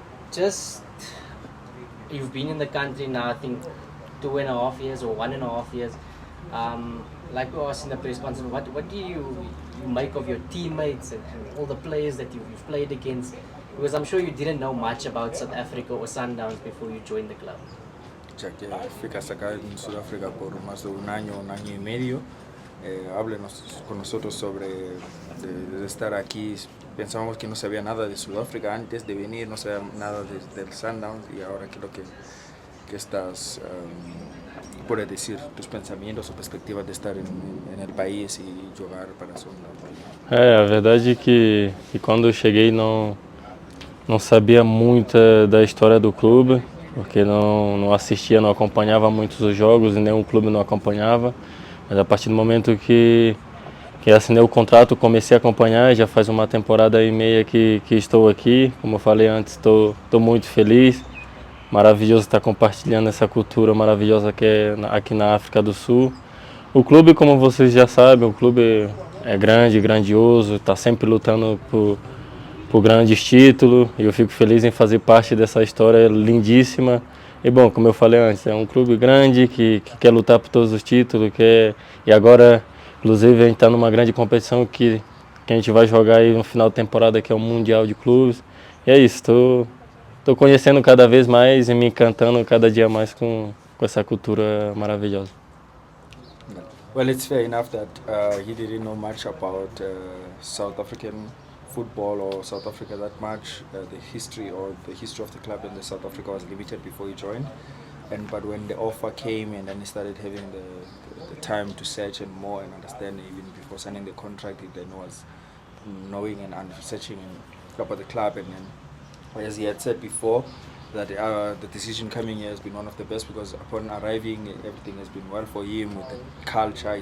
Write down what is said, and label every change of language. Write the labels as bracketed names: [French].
[English] Just you've been in the country now, I think 2.5 years or 1.5 years. Like we asked in the press conference, what do you make of your teammates and all the players that you've played against? Because I'm sure you didn't know much about South Africa or Sundowns before you joined the club. [Spanish] Ya que ficas acá en Sudáfrica por más de un año y medio, háblenos con nosotros sobre de estar aquí. Pensábamos que no sabía nada de Sudáfrica antes de venir, no sabía nada del Sundowns y ahora creo que estás, puedes decir tus pensamentos o perspectivas de estar en el país y jugar para Sundowns. [Portuguese] A verdade é que quando eu cheguei não sabia muito da história do clube, porque não assistia, não acompanhava muitos os jogos e nenhum clube não acompanhava. Mas a partir do momento que assinei o contrato, comecei a acompanhar, já faz uma temporada e meia que estou aqui. Como eu falei antes, estou muito feliz. Maravilhoso estar compartilhando essa cultura maravilhosa que é aqui na África do Sul. O clube, como vocês já sabem, o clube é grande, grandioso, está sempre lutando por grandes títulos. E eu fico feliz em fazer parte dessa história lindíssima. E bom, como eu falei antes, é um clube grande que quer lutar por todos os títulos. E agora, inclusive, a gente está numa grande competição que a gente vai jogar aí no final de temporada, que é o Mundial de Clubes. E é isso, estou conhecendo cada vez mais e me encantando cada dia mais com essa cultura maravilhosa. [English] Well, it's fair enough that he didn't know much about South African football or South Africa that much. The history of the club in South Africa was limited before he joined. But when the offer came and then he started having the time to search and more and understand, even before signing the contract, he then was knowing and researching about the club. And then, as he had said before, that the decision coming here has been one of the best, because upon arriving, everything has been well for him with the culture.